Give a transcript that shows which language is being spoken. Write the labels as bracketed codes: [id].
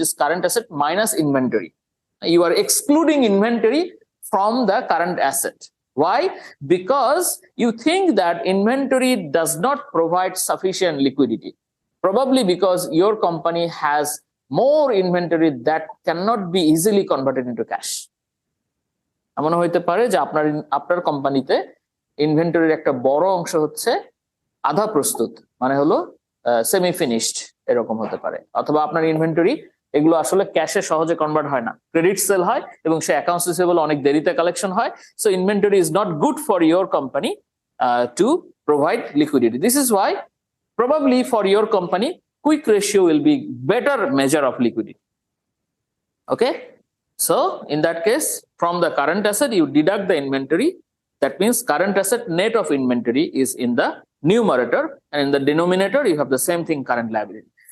[en] It is current asset minus inventory. You are excluding inventory from the current asset. Why? Because you think that inventory does not provide sufficient liquidity. Probably because your company has more inventory that cannot be easily converted into cash. [bn] এমন হইতে পারে যে আপনার কোম্পানিতে ইনভেন্টরির একটা বড় অংশ হচ্ছে আধা প্রস্তুত, মানে হলো সেমি ফিনিশড, এরকম হতে পারে। অথবা আপনার ইনভেন্টরি এগুলো আসলে ক্যাশে সহজে কনভার্ট হয় না, ক্রেডিট সেল হয় এবং সে অ্যাকাউন্টস রিসিভেবল অনেক দেরিতে কালেকশন হয়। [en] So inventory is not good for your company to provide liquidity. This is why probably for your company quick ratio will be better measure of liquidity. Okay, so in that case, from the current asset you deduct the inventory. That means current asset net of inventory is in the numerator, and in the denominator you have the same thing, current liability.